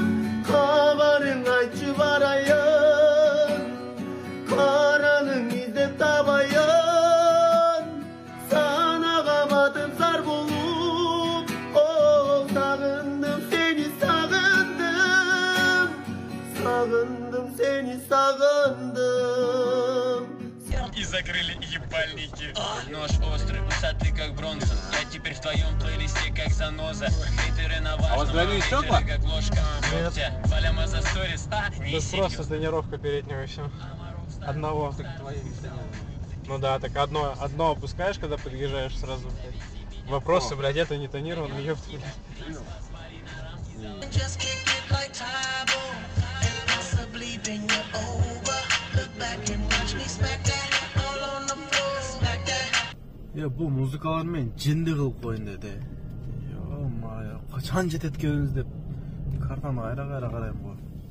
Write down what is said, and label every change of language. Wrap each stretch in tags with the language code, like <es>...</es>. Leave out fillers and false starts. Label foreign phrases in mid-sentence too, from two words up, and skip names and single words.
<ky>Кабарың айтчы барайын, караның издеп табайын. Санага батып зар болуп, о, сагындым сени сагындым. Сагындым сени сагындым.</ky> <ru>И закрыли ебальники. Нож острый, усатый как Бронсон. Я теперь в твоем плейлисте как заноза. Хейтеры на важном, хейтеры как ложка. Валяма за сторис. Это просто тренировка переднего еще. Одного. Ну да, так одно опускаешь, когда подъезжаешь сразу. Вопросы, блядь, это не тонировано, ёпта, блядь.</ru> <ky>Бул музыкалар мен жинди кылып коюн деди. Йо-мая, качан жетет экенбиз деп картаны кайра карайм го.</ky>